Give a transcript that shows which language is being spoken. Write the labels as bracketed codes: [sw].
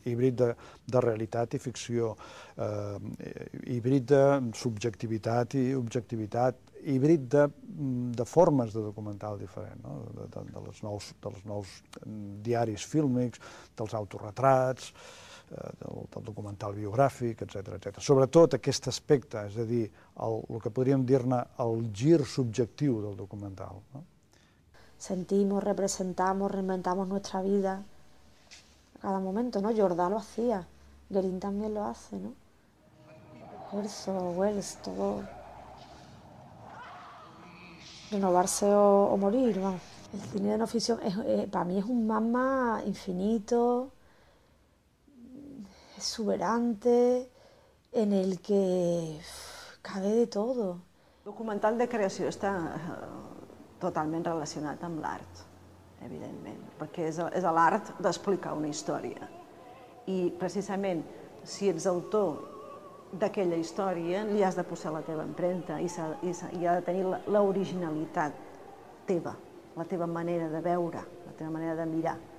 [ca] Híbrid de realitat i ficció, híbrid de subjectivitat i objectivitat, híbrid de formes de documental diferent, dels nous diaris fílmics, dels autorretrats, del documental biogràfic, etc. Sobretot aquest aspecte, és a dir, el que podríem dir-ne el gir subjectiu del documental. [es] Sentimos, representamos, reinventamos nuestra vida a cada momento, ¿no? Jordá lo hacía, Guérin también lo hace, ¿no? Herzog, Welles, todo. Renovarse o morir, vamos. El cine de no ficción para mí es un magma infinito, exuberante, en el que cabe de todo. [ca] El documental de creació està totalment relacionat amb l'art, evidentment, perquè és l'art d'explicar una història. I precisament, si ets autor d'aquella història, li has de posar la teva empremta i ha de tenir l'originalitat teva, la teva manera de veure, la teva manera de mirar.